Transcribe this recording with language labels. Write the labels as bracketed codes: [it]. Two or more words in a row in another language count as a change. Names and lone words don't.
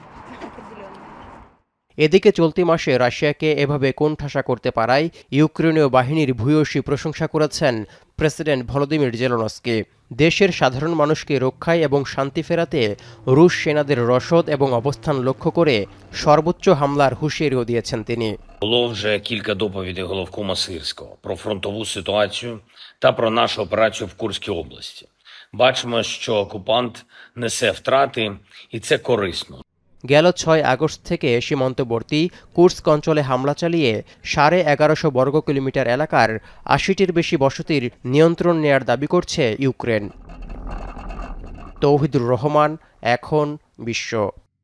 [bn] এদিকে চলতি মাসে রাশিয়াকে এভাবে কোণঠাসা করতে পারায় ইউক্রেনীয় বাহিনীর ভূয়সী প্রশংসা করেছেন প্রেসিডেন্ট ভলোদিমির জেলেনস্কি। দেশের সাধারণ মানুষকে রক্ষায় এবং শান্তি ফেরাতে রুশ সেনাদের রসদ এবং অবস্থান লক্ষ্য করে সর্বোচ্চ হামলার হুঁশিয়ারিও দিয়েছেন তিনি। [uk] Було вже кілька доповідей головкома Сирського про фронтову ситуацію та про нашу операцію в Курській області. Бачимо, що окупант несе втрати, і це корисно. [bn] গেল ৬ আগস্ট থেকে সীমান্তবর্তী কুর্স্ক অঞ্চলে হামলা চালিয়ে ১১৫০ বর্গ কিলোমিটার এলাকার ৮০টির বেশি বসতির নিয়ন্ত্রণ নেয়ার দাবি করছে ইউক্রেন। তৌহিদুর রহমান, এখন বিশ্ব।